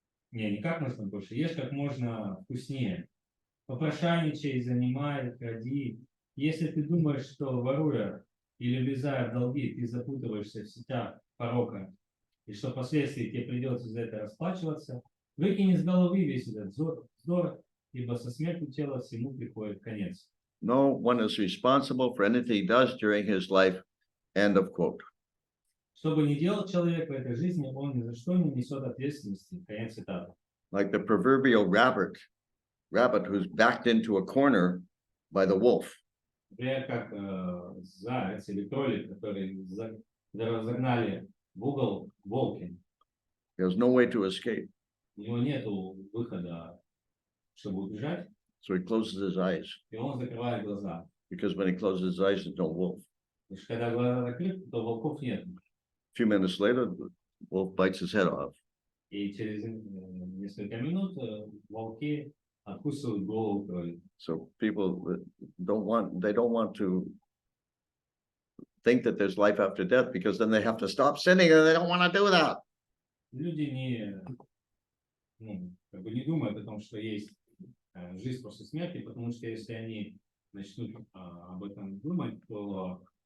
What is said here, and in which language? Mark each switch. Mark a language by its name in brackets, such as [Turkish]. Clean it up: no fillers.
[Russian] не как можно больше, ешь как можно вкуснее. Попрошайничай, занимай, кради. Если ты думаешь, что воруя или влезая в долги, ты запутываешься в сетях порока, и что впоследствии тебе придется за это расплачиваться, выкини из головы весь этот вздор, ибо со смертью тела всему приходит конец. [English] No one is responsible for anything he does during his life. End of quote. [Russian] Что бы ни делал человек в этой жизни, он ни за что не несет ответственности. Конец цитаты. [English] Like the proverbial rabbit who's backed into a corner by the wolf. [Russian] Например, как заяц или кролик, который загнали в угол волки. [English] He has no way to escape. [Russian] У него нет выхода, чтобы убежать, [English] So he closes his eyes, [Russian] и он закрывает глаза. [English] because when he closes his eyes, there's no wolf. [Russian] Потому что когда глаза закрыты, то волков нет. [English] A few minutes later, the wolf bites his head off. [Russian] И через несколько минут волки откусывают голову кролика. [English] So people don't want to think that there's life after death, because then they have to stop sinning, and they don't want to do that. [Russian] Люди не думают о том, что есть жизнь после смерти, потому что если они начнут об этом думать, то